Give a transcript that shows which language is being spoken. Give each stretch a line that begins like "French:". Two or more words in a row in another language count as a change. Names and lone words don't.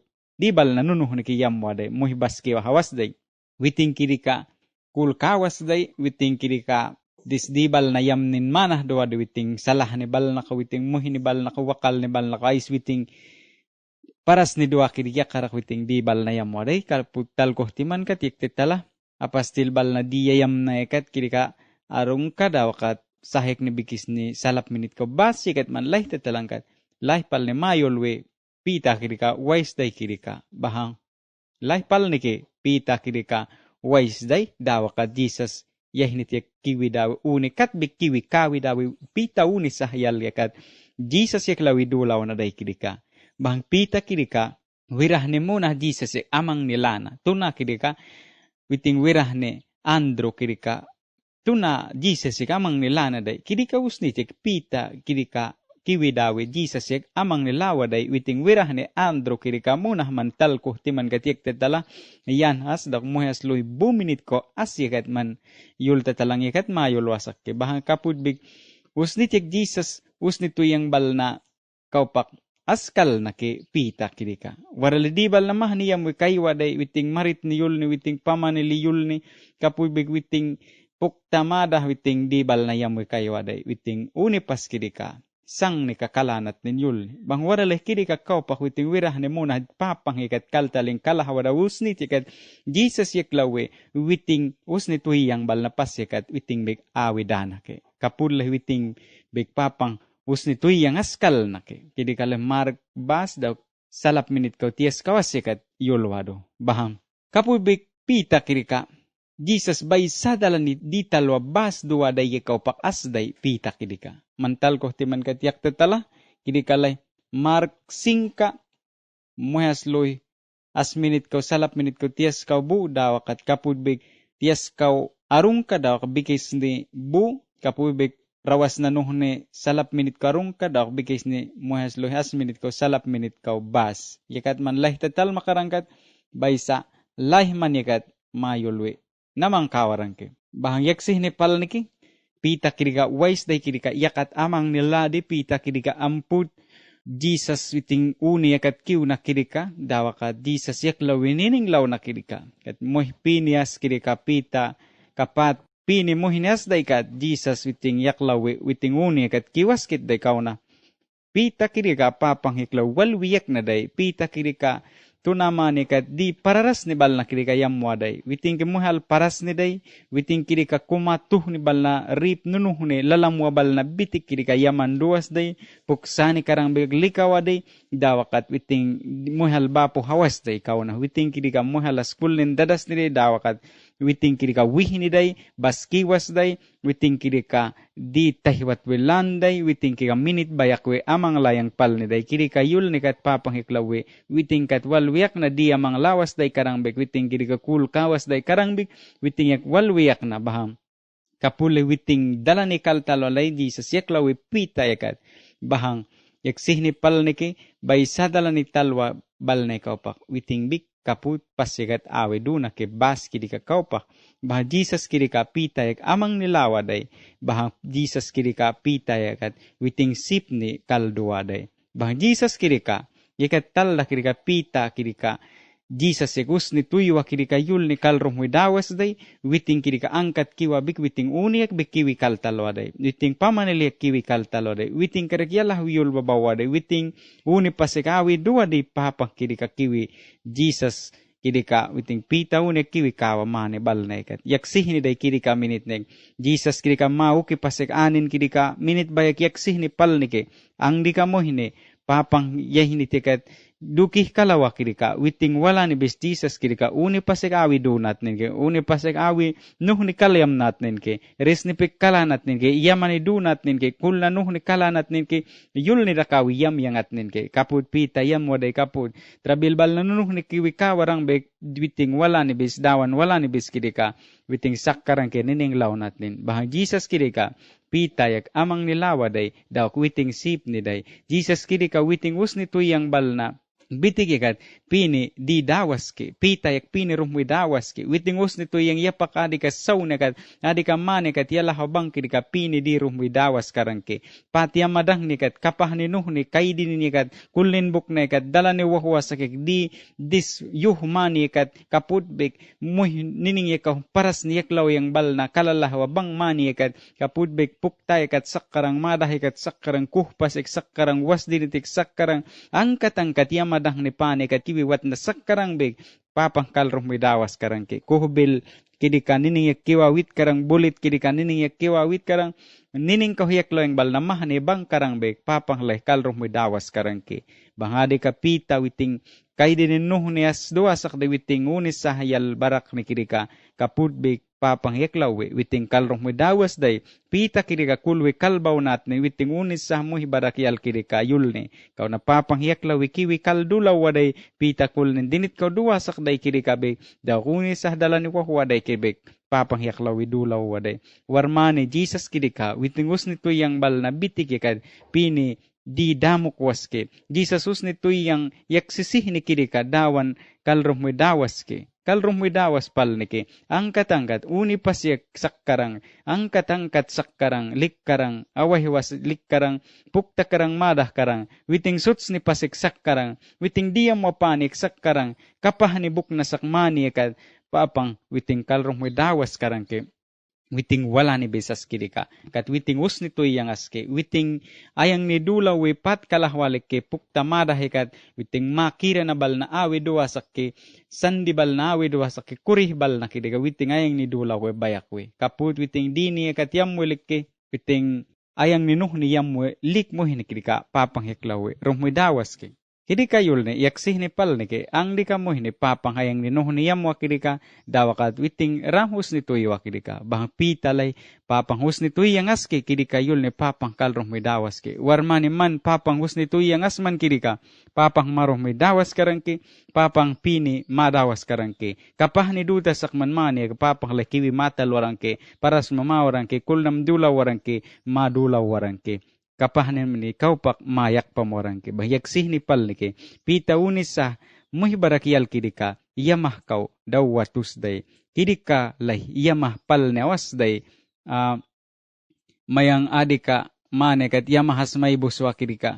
Mayangna: Di bal na nunuh ni kiyam wade muhibas kiwa hawas day witing kirika kul kawas day witing kirika dis di bal na yam nin manah do wade witing salah ni bal na ka witing muhi ni bal na ka wakal ni bal na ka is witing paras ni doa kirika karak witing di bal na yam wade kalput tal ko timan kat yektetala apas til bal na di yam na ekat kirika arung ka dawakat sahek ni bikis ni salap minit ko basikat man lay tetalangkat lay pal ni mayolwe pita kirika wais day kirika bahang lai pal nike pita kirika wais day dawa ka Jesus yahnit yak kiwi dawi uni kat bik kiwi kawi dawi pita uni sahyal yakat Jesus yak lawi dulaw na day kirika bahang pita kirika wirah ni muna Jesus yak amang nilana tuna kirika witing wirah ni Andro kirika tuna Jesus ik amang nilana day kidika usnitik pita kidika kiwi dawe Jesus ik amang nilawa day witing wirah ni andro kidika munah mantal ko timan katiek tetala yan as dak muhas loy buminit ko asyakat man yul tetalang yakat mayul wasak ke bahang kapud big usnitik Jesus usnitu yang balna kaupak askal na ke pita kidika waralidibal na mahniyam wi kaywa day witing marit ni yul ni witing pamanili yul ni kapud big witing puktamada witing dibal na yamoy kayo aday witing unipas kidika sang ni kakalanat ninyul bang waraleh kidika kaupak witing wirah ni muna papang ikat kaltaling kalahawada usni tikat Jesus yaklawe witing usni tuyang bal na pas ikat witing big awidana ke kapuleh witing big papang usni tuyang askal na ke kidika le mark bas daw salap minit kau tias kawas ikat yulwado bahang kapul big pita kidika Jesus bay sadalan ni di talwa bas dua day ikaw pak asday pita kidika. Mantal ko timan katiyak tetala kidika lay Mark 5 muhas loy as minit ko salap minit ko tias kau bu daw kat kapudbig tias kau arung ka daw bikis ni bu kapudbig rawas na nuhne salap minit ko arung ka daw bikis ni muhas loy as minit ko salap minit kau bas. Yakat man lay tetal makarangkat bay sa lay man yakat mayulwe. Namang kawarang ke. Bahang yaksih ni pal niki. Pita kidika wais day kidika yakat amang nila di pita kidika amput. Jesus witing uni yakat kiw na kidika. Dawa ka Jesus yaklaw winining law na kidika. Kat moh pinias kidika pita kapat. Pini mohinias day kat Jesus witing yaklaw witing uni yakat kiwas kit day kaw na. Pita kidika papang hiklaw walwiyak na day. Pita kidika tunama ni kat di pararas ni bal na kiri ka yamwa day. Witing kimuhal paras ni day. Witing kiri ka kumatuh ni bal na rip nunuh ni lalamwa bal na bitik kiri ka yaman duas day. Puksani karang biglikawa day. Dawakat witing muhal bapo hawas day kaw na. Witing kiri ka muhal askul nin dadas ni day. Dawakat witing kiri ka wihi ni day. Baskiwas day. Witing kiri ka di tahiwat wilan day. Witing kiri ka minit bayakwe amang layang pal ni day. Kiri ka yul ni kat papang hiklawe. Witing kat walwiyak na di amang lawas day karangbek. Witing kiri ka kul kawas day karangbek. Witing yak walwiyak na baham. Kapule witing dalani kaltalolay di sa siyaklawe pita yakat. Bahang yak sihni pal niki bay sadalani talwa bal na kaupak. Witing bik kaput pasikat awe duna ke bas kiri ka kaupak. Bah Jesus kiri ka pita yak amang nilawa day. Bah Jesus kiri ka pita yakat witing sip ni kaldua day. Bah Jesus kiri ka yakat talla kiri ka pita kiri ka Jesus yakus ni tuywa kiri ka yul ni kalrum dawas day. Witing kiri ka angkat kiwa bik witing uniyak bik kiwi kaltalwa day. Witing pamaniliyak kiwi kaltalwa day. Witing karakyalah yul babawa day. Witing uni pasikawi dua day papang kiri ka kiwi Jesus kiri ka witing pita uniyak kiwi kawa mane bal na ikat. Yaksih ni day kiri ka minit neg. Jesus kiri ka mau ki pasik anin kiri ka minit bayak yaksih ni pal nike. Ang di ka mo hine papang yahini tikat dukih kalawa kiri ka witing wala ni bes Jesus kiri ka uni pasik awi donat ninke uni pasik awi nuh ni kalayam nat ninke res ni pik kalanat ninke yamani donat ninke kulna nuh ni kalanat ninke yul ni rakawi yam yangat ninke kaput pita yam waday kaput trabil bal na nuh ni kiwi ka warang bek witing wala ni bes dawan wala ni bes kiri ka witing sakkarang ke nining lawnat nin bahang Jesus kiri ka pita yak amang nilawa day daw witing sip ni day Jesus kiri ka witing us ni tuyang bal na bitig yakat pini di dawas ke pita yak pini rumwi dawas ke witing us nito yang yapak adi ka saw nakat adi ka mane kat yala habang kidi ka pini di rumwi dawas karang ke pati amadang ni kat kapah ni nuh ni kaidi ni kat kulin buk na kat dala ni wahwa sakik di dis yuh mani kat kaput bek muh nining yakaw paras ni yaklaw yang bal na kalalah wabang mani kat kaput bek puktay kat sakkarang madah kat sakkarang kuhpas ek sakkarang wasdinitik sakkarang angkat yama madang ni pane kat kiwi wat na sakkarang beg papang kalrum dawas karang ke kuhbil kidi ka nining yak kiwawit karang bulit kidi ka nining yak kiwawit karang nining kahuyak lo yang bal namah ni bang karang beg papang leh kalrum dawas karang ke bangade ka pita witing kay din nuh ni as doa sak de witing unis sahayal barak ni kidi ka kaput beg papang yaklaw witing kalrum dawas day pita kidi ka kulwe kalbaw nat ni witing unis sah muhi barakyal kidi ka yulni kau na papang yaklaw kiwi kaldulaw waday pita kulnin dinit kau dua sak day kidi ka beg da unis sah dalani ko waday kibek papang yaklawi dulaw waday. Warmane Jesus kidika witingus nito yang bal na bitik kad pini di damuk waske. Jesus nito yang yaksisih ni kidika dawan kalrum mo dawas ke. Kalrum mo dawas pal nike. Angkat-angkat uni pasyak sakkarang. Angkat-angkat sakkarang likkarang awahiwas likkarang pukta karang madah karang. Witing suts ni pasik sakkarang. Witing diam mo panik sakkarang. Kapah ni buk na sakmani kad papang witing kalrum mo dawas karang ke. Witing wala ni besas kidika. Kat witing us nito yang aske. Witing ayang ni dula wipat kalahwalik ke pukta madah kat. Witing makira na bal na awi dua sakke. Sandi bal na awi dua sakke. Kurih bal na kidika. Witing ayang ni dula we bayak we. Kaput witing dini kat yamwilik ke. Witing ayang ni nuh ni yamwe lik mo hinikidika. Papang heklawe. Rumwi dawas ke. Kidika yul ni yaksih ni pal ni ke. Ang di ka mo hini papang hayang ni nuh ni yamwa kidika. Dawakat witing ramhus ni tuyo kidika. Bahang pitalay papang hus ni tuyo yang aske kidika yul ni papang kalroh may dawas ke. Warmani man papang hus ni tuyo yang asman kidika. Papang maroh may dawas karang ke. Papang pini madawas karang ke. Kapah ni duta sakman mani papang lakiwi matal warang ke. Paras mama warang ke. Kulnam dula warang ke. Madula warang ke. Kapahanin ni kaupak mayak pamorang ke. Bahyak sih ni pal ni ke. Pita unis sah muhibarakial kidika. Yamah kau dawatus day. Kidika lay yamah pal ni awas day. Mayang adika manekat yamahas may buswa kidika.